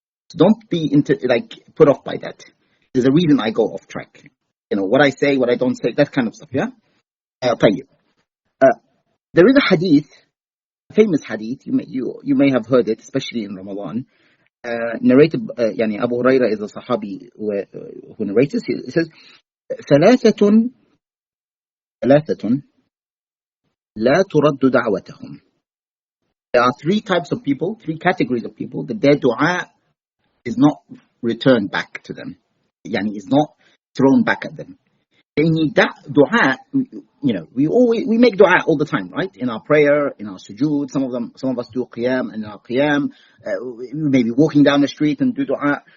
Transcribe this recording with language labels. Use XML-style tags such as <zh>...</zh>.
<en>So don't be put off by that. There's a reason I go off track. You know what I say, what I don't say, that kind of stuff. Yeah. There is a hadith. Famous hadith, you may have heard it, especially in Ramadan. Narrated, Abu Huraira is a Sahabi who narrates it. It says,</en> <ar>ثلاثة لا ترد دعوتهم.</ar> <en>There are three types of people, three categories of people that their dua is not returned back to them. Is not thrown back at them. That dua, we make dua all the time, right? In our prayer, in our sujood, some of us do qiyam, and in our qiyam, we may be walking down the street and do dua.</en>